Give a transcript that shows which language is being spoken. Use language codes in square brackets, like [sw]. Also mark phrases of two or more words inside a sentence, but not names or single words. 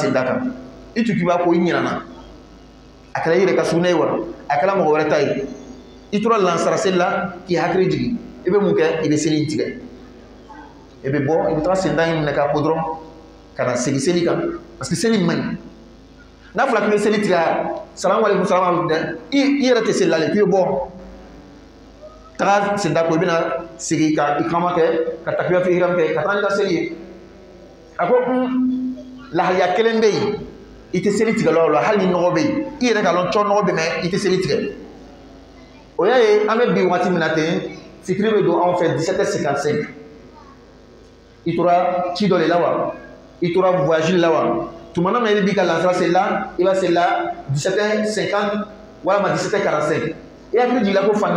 [bm] sen da kan i tun k'i b'a ko i ɲinɛna a kɛra i yɛrɛ ka sugunɛ ye wa a kɛra mɔgɔ wɛrɛ ta ye i tora lansara seli la k'i hakili jigin i bɛ mun kɛ i bɛ seli in tigɛ i bɛ bɔ i bɛ taga sen da in minɛ k'a ko dɔrɔn ka na segin seli kan parce que seli man ɲi n'a fɔra k'i bɛ seli tigɛ [ar] salamu aleykum salamu aleykum [bm] dɛ i yɛrɛ tɛ seli la le k'i bɛ bɔ taga sen da ko i bɛna segin ka ikama kɛ ka takbira fi ihram kɛ ka taga n'i ka seli ye a ko lahaliya kelen bɛ yen i tɛ seli tigɛ la hali ni nɔgɔ bɛ yen i yɛrɛ ka dɔn cɔ nɔgɔ bɛ mɛn i tɛ seli tigɛ o y'a ye an bɛ bi waati min na ten fitiri bɛ don anw fɛ 17h55 i tora ci dɔ de la wa i tora voyage la wa tuma na i b'i ka lansara seli la i b'a seli la 17h50 walima 17h45 i hakili jigila ko fani